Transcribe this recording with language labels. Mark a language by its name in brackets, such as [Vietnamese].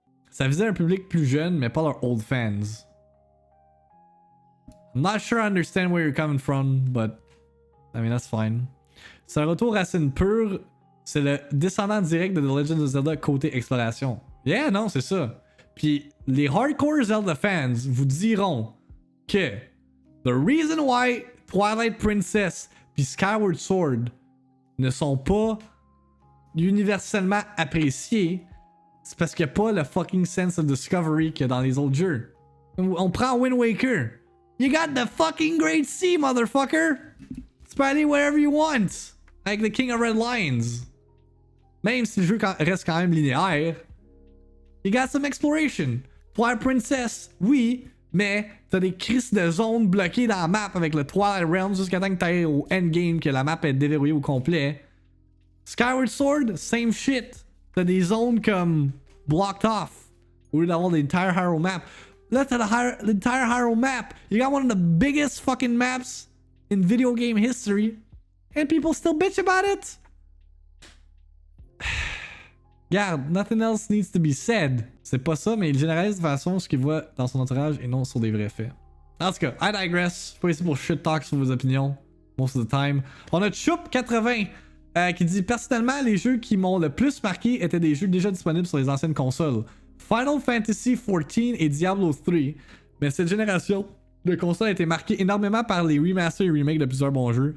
[French] Ça visait un public plus jeune, mais pas leurs old fans. [English] I'm not sure I understand where you're coming from, but I mean, that's fine. [French] C'est un retour racine pure. C'est le descendant direct de The Legend of Zelda côté exploration. Yeah, non, c'est ça. Puis les hardcore Zelda fans vous diront que [English] the reason why [French] Twilight Princess puis Skyward Sword ne sont pas universellement appréciés, c'est parce qu'il n'y a pas le [English] fucking sense of discovery [French] qu'il y a dans les autres jeux. On prend [English] Wind Waker. You got the fucking Great Sea, motherfucker! [French] Tu peux aller [English] wherever you want. [French] Avec the King of Red Lions. Même si le jeu reste quand même linéaire. [English] You got some exploration. [French] Twilight Princess, oui, mais t'as des crises de zones bloquées dans la map avec le Twilight Realms jusqu'à temps que t'ailles au endgame, que la map est déverrouillée au complet. Skyward Sword, [English] same shit. [French] T'as des zones comme [English] blocked off [French] au lieu d'avoir l'entire Hyrule map. Là, t'as l'entire Hyrule map. [English] You got one of the biggest fucking maps in video game history, and people still bitch about it. Regarde, nothing else needs to be said. [French] C'est pas ça, mais il généralise de façon ce qu'il voit dans son entourage et non sur des vrais faits. En tout cas, [English] I digress. [French] Je suis pas ici pour [English] shit talk [French] sur vos opinions. [English] Most of the time. [French] On a Choup80 qui dit personnellement, les jeux qui m'ont le plus marqué étaient des jeux déjà disponibles sur les anciennes consoles. Final Fantasy XIV et Diablo 3. Mais cette génération de consoles a été marquée énormément par les remasters et remakes de plusieurs bons jeux.